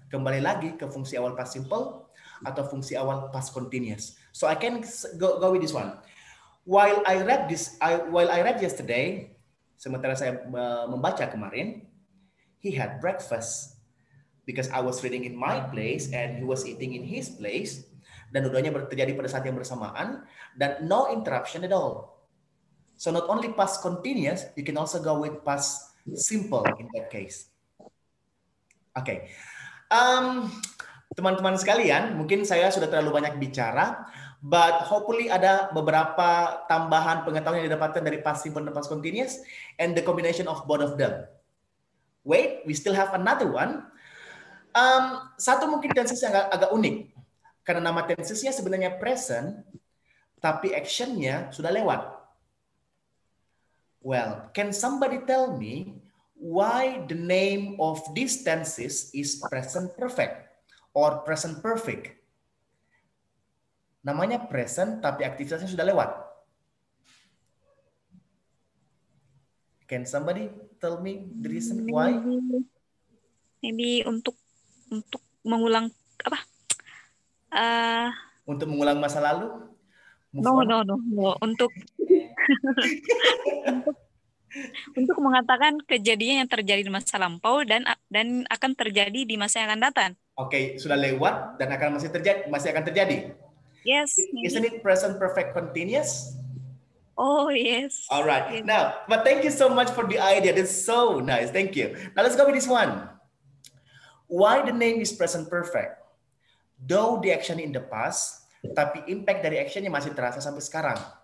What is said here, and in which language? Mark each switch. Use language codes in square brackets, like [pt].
[id] Kembali lagi ke fungsi awal past simple atau fungsi awal past continuous. [en] So I can go with this one. While I read yesterday, [id] sementara saya membaca kemarin, [en] he had breakfast because I was reading in my place and he was eating in his place. [id] Dan dua-duanya terjadi pada saat yang bersamaan dan [en] no interruption at all. So not only past continuous, you can also go with past simple in that case. [id] Oke. Teman-teman sekalian, mungkin saya sudah terlalu banyak bicara, [en] but hopefully [id] ada beberapa tambahan pengetahuan yang didapatkan dari past simple dan past continuous [en] and the combination of both of them. Wait, we still have another one. [id] Satu mungkin tenses yang agak unik. Karena nama tensesnya sebenarnya present, tapi actionnya sudah lewat. [en] Well, can somebody tell me why the name of these tenses is present perfect or present perfect? [id] Namanya present, tapi aktivitasnya sudah lewat. [en] Can somebody tell me the reason why? [id] Maybe untuk mengulang apa? Untuk mengulang masa lalu? [en] No. [id] Untuk untuk mengatakan kejadian yang terjadi di masa lampau dan akan terjadi di masa yang akan datang. Oke, sudah lewat dan masih akan terjadi. [en] Yes. Isn't it present perfect continuous? Oh, yes. All right. Yes. Now, but thank you so much for the idea. That's so nice. Thank you. Now let's go with this one. Why the name is present perfect? Though the action in the past, [id] tapi impact dari actionnya masih terasa sampai sekarang.